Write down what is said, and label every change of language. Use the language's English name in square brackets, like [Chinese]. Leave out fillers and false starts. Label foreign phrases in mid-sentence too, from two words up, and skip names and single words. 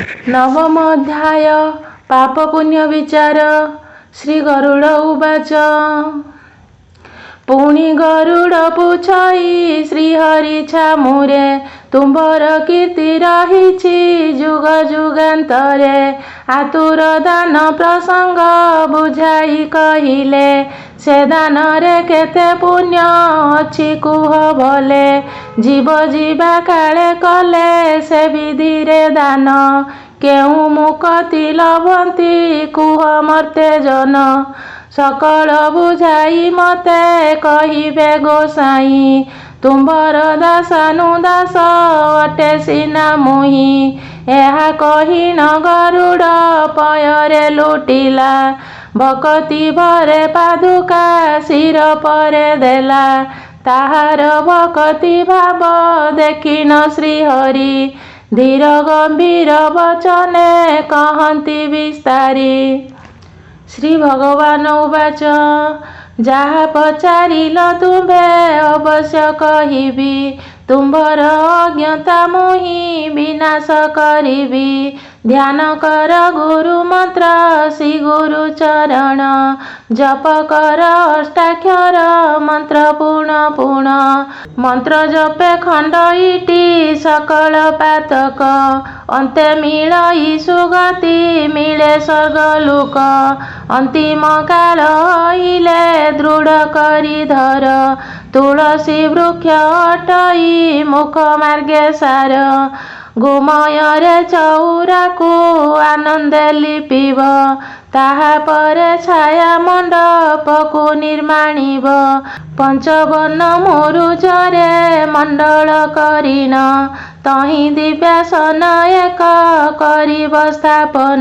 [Odia] ନବମ ଅଧ୍ୟାୟ ପାପ ପୁଣ୍ୟ ବିଚାର। ଶ୍ରୀ ଗରୁଡ଼ ଉବାଚ ପୁଣୀ ଗରୁଡ଼ ପୁଛଇ ଶ୍ରୀହରି ଛାମୁରେ ତୁମ୍ଭର କୀର୍ତ୍ତି ରହିଛି ଜୁଗ ଜୁଗାନ୍ତରେ ଆତୁର ଦାନ ପ୍ରସଙ୍ଗ ବୁଝାଇ କହିଲେ ସେ ଦାନ ରେ କେତେ ପୁଣ୍ୟ ଅଛି କୁହ ଭଲେ ଜୀବ ଜୀବା କାଳେ କଲେ ସେ ବିଧି ରେ ଦାନ କେଉ ମୁକ୍ତି ଲଭନ୍ତି କୁହ ମର୍ତେ ଜନ ସକଳ ବୁଝାଇ ମତେ କହିବେ ଗୋସାଇ ତୁମ୍ଭର ଦାସାନୁ ଦାସ ଅଟେ ସିନା ମୁହି ଏହା କହୀ ନ ଗରୁଡ଼ ପୟରେ ଲୁଟିଲା ଭକ୍ତି ଭରେ ପାଦୁକା ଶିର ପରେ ଦେଲା ତାହାର ଭକ୍ତି ଭାବ ଦେଖିନ ଶ୍ରୀହରି ଧୀର ଗମ୍ଭୀର ବଚନେ କହନ୍ତି ବିସ୍ତାରୀ। ଶ୍ରୀ ଭଗବାନ ଉବାଚ ଜହା ପଚାରିଲ ତୁମ୍ଭେ ଅବଶ୍ୟ କହିବୀ ତୁମ୍ଭର ଅଜ୍ଞତା ମୁହି ବିନାଶ କରିବୀ ଧ୍ୟାନ କର ଗୁରୁ ମନ୍ତ୍ର ଶ୍ରୀ ଗୁରୁ ଚରଣ ଜପ କର ଅଷ୍ଟାକ୍ଷର ମନ୍ତ୍ର ପୁଣ ପୁଣ ମନ୍ତ୍ର ଜପେ ଖଣ୍ଡ ଇଟୀ ସକଳ ପାତକ ଅନ୍ତେ ମିଳଇ ସୁଗତି ମିଳେ ସ୍ୱର୍ଗ ଲୋକ ଅନ୍ତିମ କାଳ ହଇଲେ ଦୃଢ଼ କରୀ ଧର ତୁଳସୀ ବୃକ୍ଷ ଅଟଇ ମୁଖ ମାର୍ଗେ ସାର ଗୋମୟ ରେ ଚୌରାକୂ ଆନନ୍ଦେ ଲିପିବ ତାହା ପରେ ଛାୟା ମଣ୍ଡପକୂ ନିର୍ମାଣିବ ପଞ୍ଚବନ ମୁରୁଜରେ ମଣ୍ଡଳ କରିନ ତହି ଦିବ୍ୟାସନ ଏକ କରିବ ସ୍ଥାପନ